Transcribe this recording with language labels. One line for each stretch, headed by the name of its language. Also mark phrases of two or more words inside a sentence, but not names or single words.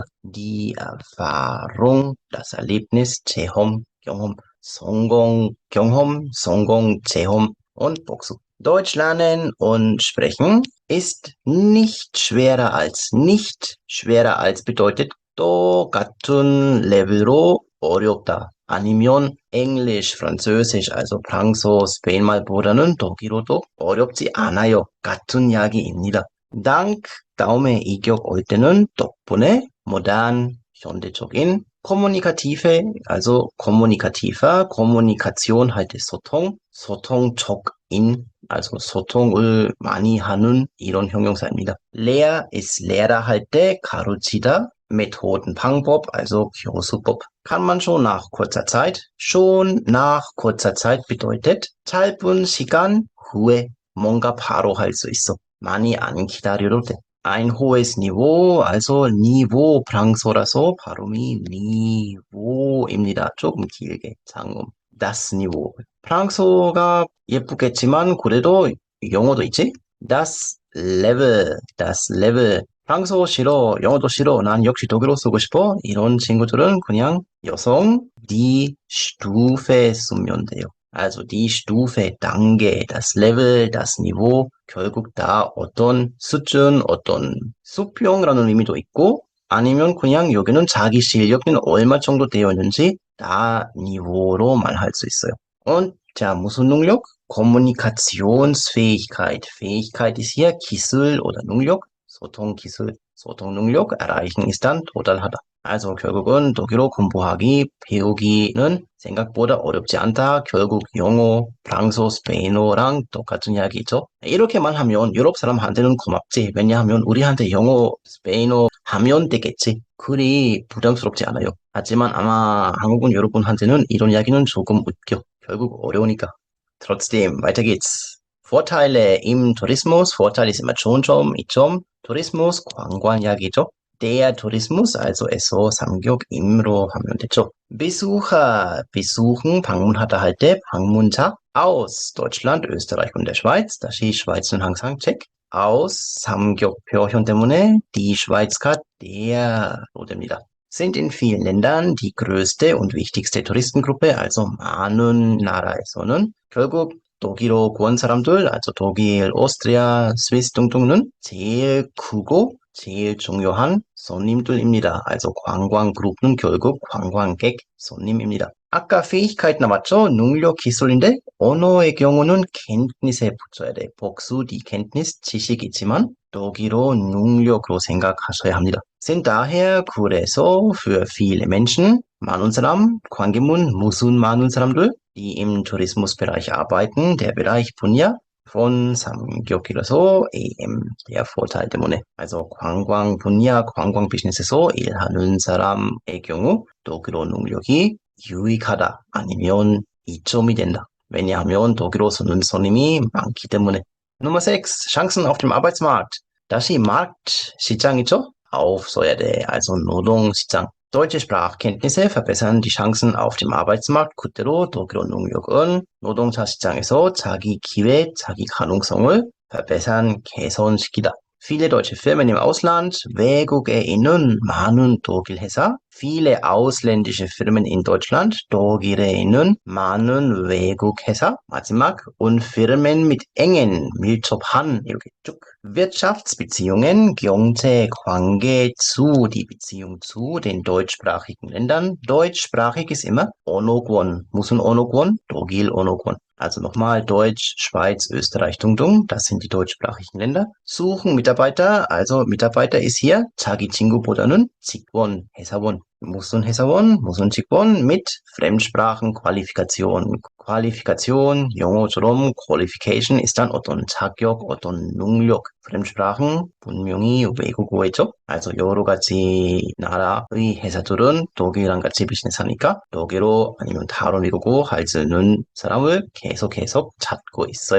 German: Die Erfahrung. Das Erlebnis.
Korean: 체험. 경험. 성공. 경험. 성공. 체험. Und 복수.
German: Deutsch lernen und sprechen ist nicht schwerer als. Nicht schwerer als bedeutet
Korean: 똑같은 레벨로 어렵다. 아니면
German: Englisch, Französisch, also
Korean: 프랑스어, 스페인말보다는 독일어도 어렵지 않아요. 같은 이야기입니다. Dank 다음에 이격 올 때는 덕분에 modern, 현대적인
German: kommunikative, also kommunikativer, Kommunikation
Korean: 할 때 소통, 소통적인, also 소통을 많이 하는 이런 형용사입니다.
German: Lehr ist Lehrer
Korean: 할 때 가르치다, Methoden, 방법, also 교수법.
German: Kann man schon nach kurzer Zeit. Schon nach kurzer Zeit bedeutet 짧은 시간 후에 뭔가 바로 할 수 있어.
Korean: 많이 안 기다려도 돼.
German: Ein hohes Niveau, also Niveau
Korean: 프랑스어라서 발음이
German: Niveau입니다.
Korean: 조금 길게 장음.
German: Das Niveau.
Korean: 프랑스어가 예쁘겠지만 그래도 영어도 있지?
German: Das Level.
Korean: 프랑스어 싫어, 영어도 싫어, 난 역시 독일어 쓰고 싶어. 이런 친구들은 그냥 여성
German: die Stufe
Korean: 쓰면 돼요.
German: Also die Stufe, 단계, das Level, das Niveau,
Korean: 결국 다 어떤 수준, 어떤 수평이라는 의미도 있고 아니면 그냥 여기는 자기 실력은 얼마 정도 되어 있는지 다 니보로 말할 수 있어요. Und 자, 무슨 능력?
German: Kommunikationsfähigkeit. Fähigkeit ist hier
Korean: 기술 oder 능력. 소통 기술, 소통 능력,
German: erreichen ist dann 도달하다.
Korean: Also 결국은 독일어 공부하기, 배우기는 생각보다 어렵지 않다. 결국 영어, 프랑스어, 스페인어랑 똑같은 이야기죠. 이렇게만 하면 유럽 사람한테는 고맙지. 왜냐하면 우리한테 영어, 스페인어 하면 되겠지. 그리 부담스럽지 않아요. 하지만 아마 한국은 여러분한테는 이런 이야기는 조금 웃겨. 결국 어려우니까.
German: Trotzdem, weiter geht's. Vorteile im Tourismus. Vorteil ist immer
Korean: 좋은 이점. Tourismus, 관광 이야기죠.
German: Der Tourismus, also
Korean: 에서 삼격 임로 하면 되죠.
German: Besucher, besuchen,
Korean: 방문하다 할 때 방문자
German: aus Deutschland, Österreich und der Schweiz.
Korean: 다시 Schweiz은 항상 check. aus 삼격표현 때문에
German: die Schweiz
Korean: 가 der로 됩니다.
German: Sind in vielen Ländern die größte und wichtigste Touristengruppe, also
Korean: 많은 나라에서는 결국 독일어 구원 사람들, also 독일, 오스트리아, 스위스 등등은 제일 크고 제일 중요한 손님들입니다. also 관광 그룹은 결국 관광객 손님입니다. 아까 fähigkeit 남았죠? 능력 기술인데 언어의 경우는 kenntnis에 붙여야 돼. 복수,
German: die Kenntnis,
Korean: 지식이지만 독일어 능력으로 생각하셔야 합니다.
German: Sind daher
Korean: 그래서
German: für viele Menschen
Korean: 많은 사람, 관계문 무슨 많은 사람들,
German: die im Tourismusbereich arbeiten, der Bereich
Korean: 분야 von 삼겹이라서 AM
German: der Vorteil
Korean: 때문에 also 관광 분야, 관광 비즈니스에서 일하는 사람의 경우 독일어 능력이 유익하다 아니면 이점이 된다. 왜냐하면 독일어 쓰는 손님이 많기 때문에.
German: Nummer 6. Chancen auf dem Arbeitsmarkt.
Korean: 다시 Markt 시장이죠? auf써야 돼. also 노동시장.
German: Deutsche Sprachkenntnisse verbessern die Chancen auf dem Arbeitsmarkt.
Korean: 그대로 독일어 능력은 노동자 시장에서 자기 기회, 자기 가능성을 verbessern, 개선시키다.
German: Viele deutsche Firmen im Ausland,
Korean: 외국에 있는 많은 독일 회사,
German: viele ausländische Firmen in Deutschland,
Korean: 독일에 있는 많은 외국 회사, 마지막,
German: und Firmen mit engen,
Korean: 밀접한, 이렇게 쭉.
German: Wirtschaftsbeziehungen,
Korean: 경제 관계
German: zu, die Beziehung zu den deutschsprachigen Ländern. Deutschsprachig ist immer
Korean: 언어권. 무슨 언어권? 독일 언어권.
German: Also nochmal Deutsch, Schweiz, Österreich, Dung, das sind die deutschsprachigen Länder. Suchen Mitarbeiter, also Mitarbeiter ist hier
Korean: 자기 친구보다는 직원, 회사원. 무슨 회사원, 무슨 직원
German: mit Fremdsprachen, Qualifikation.
Korean: Qualifikation, 영어처럼 qualification
German: ist dann
Korean: 어떤 자격, 어떤 능력. Fremdsprachen, 분명히 외국어겠죠? also 여러 가지 나라의 회사들은 독일이랑 같이 비즈니스하니까 독일어 아니면 다른 외국어 할 수 있는 사람을 계속 찾고 있어요.